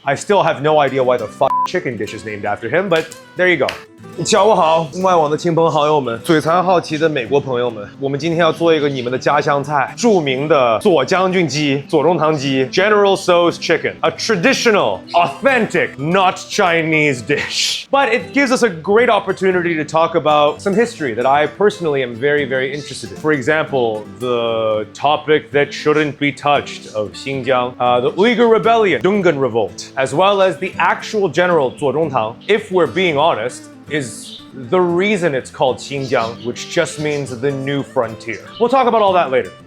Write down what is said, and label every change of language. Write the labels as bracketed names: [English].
[English] I still have no idea why the fuck chicken dish is named after him, but there you go. [Chinese] 下午好，外网的亲朋好友们，嘴馋好奇的美国朋友们，我们今天要做一个你们的家乡菜，著名的左将军鸡、左宗棠鸡 （General Tso's chicken）， [English] a traditional, authentic, not Chinese dish. But it gives us a great opportunity to talk about some history that I personally am very, very interested in. For example, the topic that shouldn't be touched of Xinjiang, the Uyghur Rebellion, Dungan Revolt, as well as the actual general Zuo Zhongtang, if we're being honest, is the reason it's called Xinjiang, which just means the new frontier. We'll talk about all that later.